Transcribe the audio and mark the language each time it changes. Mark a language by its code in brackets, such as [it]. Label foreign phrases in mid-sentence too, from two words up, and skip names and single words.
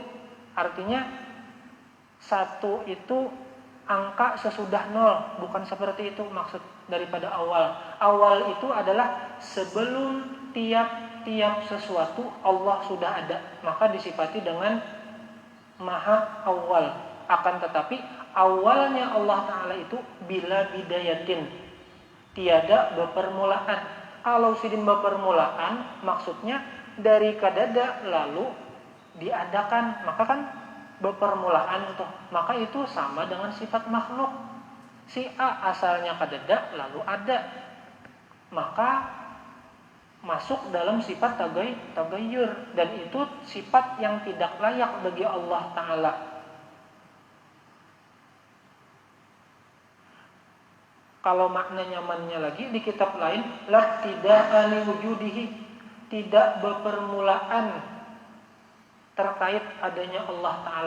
[id] Artinya 1 itu angka sesudah 0, bukan seperti itu maksud daripada awal. Awal itu adalah sebelum tiap-tiap sesuatu Allah sudah ada, maka disifati dengan maha awal. Akan tetapi awalnya Allah Ta'ala itu [ar] بلا بداية, [id] tiada bepermulaan. [bjn] Kalau sidin bepermulaan maksudnya dari kadada lalu diadakan, maka kan bepermulaan tuh. [id] Maka itu sama dengan sifat makhluk. [bjn] Si A asalnya kadada lalu ada, [id] maka masuk dalam sifat tagayyur, dan itu sifat yang tidak layak bagi Allah Ta'ala. [bjn] Kalau makna nyamannya lagi di kitab lain, la tidak ali wujudihi, tidak bepermulaan terkait adanya Allah Ta'ala.